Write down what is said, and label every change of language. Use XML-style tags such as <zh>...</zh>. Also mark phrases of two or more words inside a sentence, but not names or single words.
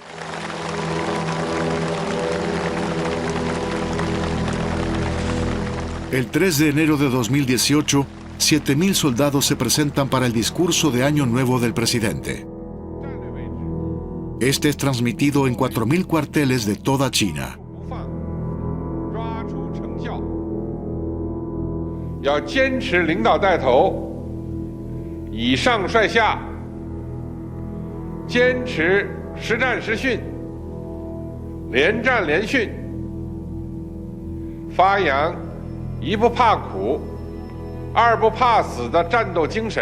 <es>El 3 de enero de 2018, 7.000 soldados se presentan para el discurso de Año Nuevo del presidente. Este es transmitido en 4.000 cuarteles de toda China.</es> <zh>要坚持领导带头，以上率下，坚持实战实训，连战连训，发扬一不怕苦，二不怕死的战斗精神。</zh>